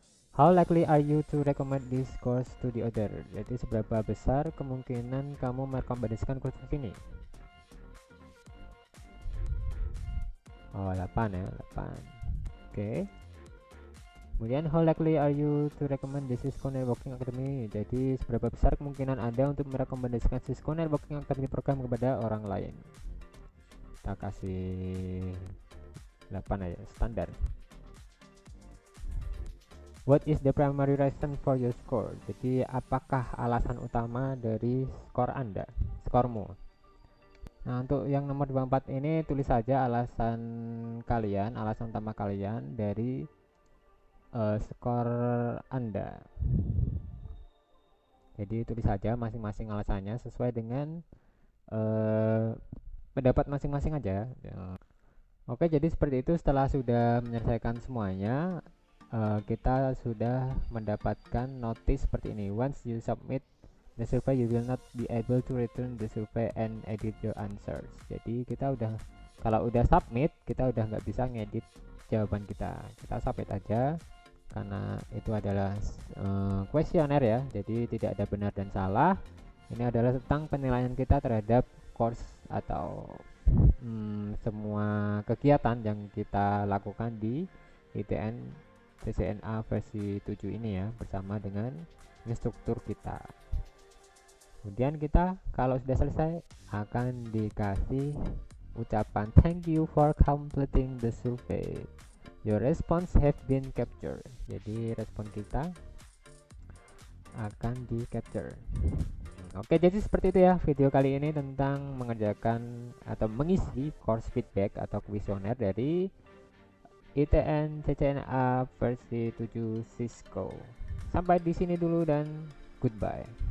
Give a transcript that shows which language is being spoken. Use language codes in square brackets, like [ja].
[en] How likely are you to recommend this course to the other? [id] Jadi seberapa besar kemungkinan kamu merekomendasikan kursus ini? Oh, 8 ya, 8. Oke. Kemudian [en] how likely are you to recommend the Cisco Networking Academy? [id] Jadi seberapa besar kemungkinan Anda untuk merekomendasikan Cisco Networking Academy program kepada orang lain? Kita kasih 8 aja, standar. [en] What is the primary reason for your score? [id] Jadi apakah alasan utama dari skor Anda, skormu? Nah, untuk yang nomor 24 ini tulis saja alasan kalian, alasan utama kalian dari skor Anda. Jadi tulis saja masing-masing alasannya sesuai dengan pendapat masing-masing aja. Oke, jadi seperti itu. Setelah sudah menyelesaikan semuanya, kita sudah mendapatkan notice seperti ini. [en] Once you submit the survey, you will not be able to return the survey and edit your answers. [id] Jadi kita udah, kalau udah submit, kita udah nggak bisa ngedit jawaban kita. Kita submit aja, karena itu adalah kuesioner ya, jadi tidak ada benar dan salah. Ini adalah tentang penilaian kita terhadap course atau semua kegiatan yang kita lakukan di ITN CCNA versi 7 ini ya, bersama dengan instruktur kita. Kemudian kita kalau sudah selesai akan dikasih ucapan [en] thank you for completing the survey. Your response have been captured. [id] Jadi respon kita akan di capture. Oke, jadi seperti itu ya video kali ini tentang mengerjakan atau mengisi course feedback atau kuesioner dari ITN CCNA versi 7 Cisco. Sampai di sini dulu dan goodbye.